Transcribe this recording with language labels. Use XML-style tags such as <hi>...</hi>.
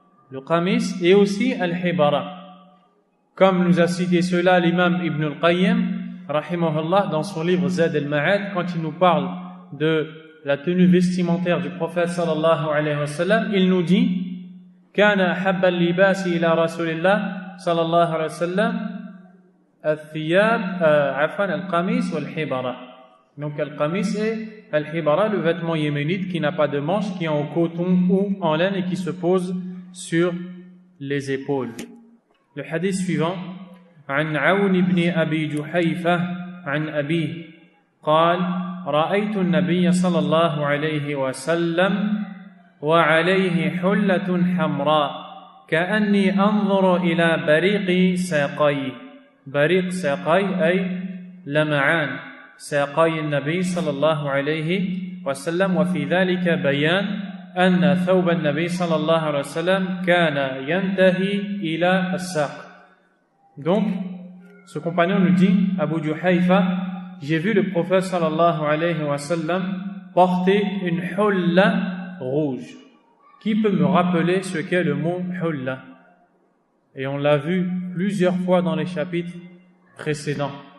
<fr>Le qamis et aussi al-hibara. Comme nous a cité cela l'imam Ibn al-Qayyim, rahimahullah, dans son livre Zad al-Ma'ad, quand il nous parle de la tenue vestimentaire du prophète sallallahu alayhi wa sallam, il nous dit</fr> <ar>كان أحب اللباس إلى رسول الله صلى الله عليه وسلم الثياب القميص والحبرة.</ar> <fr>Donc al-qamis et al-hibara, le vêtement yéménite qui n'a pas de manches, qui est en coton ou en laine et qui se pose sur les épaules. Le hadith suivant,</fr> <ar>عن عون بن أبي جحيفة عن أبيه قال رأيت النبي صلى الله عليه وسلم وعليه حلة حمراء كأني أنظر إلى بريق ساقيه. بريق ساقي أي لمعان ساقي النبي صلى الله عليه وسلم. وفي ذلك بيان أن ثوب النبي صلى الله عليه وسلم كان ينتهي إلى الساق.</ar> <fr>Donc, ce compagnon nous dit, Abu Juhayfa, j'ai vu le prophète sallallahu alayhi wa sallam porter une hulla rouge. Qui peut me rappeler ce qu'est le mot hulla? Et on l'a vu plusieurs fois dans les chapitres précédents.</fr>